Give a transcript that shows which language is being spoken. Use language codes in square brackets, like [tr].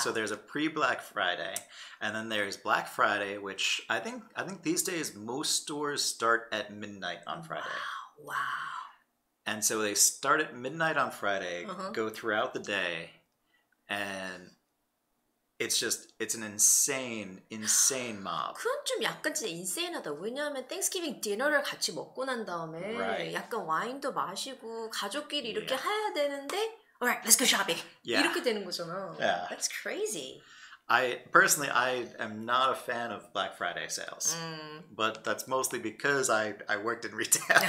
[en] So there's a pre-Black Friday, and then there's Black Friday, which I think these days most stores start at midnight on Friday. Wow. And so they start at midnight on Friday, go throughout the day, and it's an insane mob. [ko] 그건 좀 약간 진짜 인세인하다. 왜냐하면 땡스기빙 디너를 같이 먹고 난 다음에 [en] Right. [ko] 약간 와인도 마시고 가족끼리 이렇게 해야 되는데 [en] alright, let's go shopping. Yeah. [ko] 이렇게 되는 거잖아. [en] Yeah. That's crazy. I am not a fan of Black Friday sales, but that's mostly because I worked in retail.